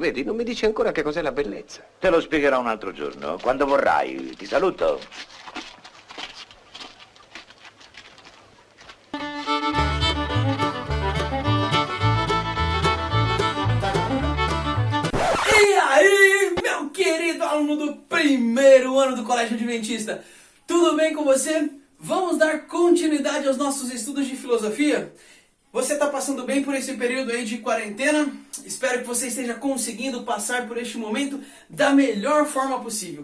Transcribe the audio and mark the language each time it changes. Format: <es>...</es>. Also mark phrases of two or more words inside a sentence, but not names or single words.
<it>Vedi, non mi dici ancora che cos'è la bellezza. Te lo spiegherò un altro giorno, quando vorrai. Ti saluto.</it> <pt>E aí, meu querido aluno do primeiro ano do Colégio Adventista, tudo bem com você? Vamos dar continuidade aos nossos estudos de filosofia? Você está passando bem por esse período aí de quarentena? Espero que você esteja conseguindo passar por este momento da melhor forma possível.</pt>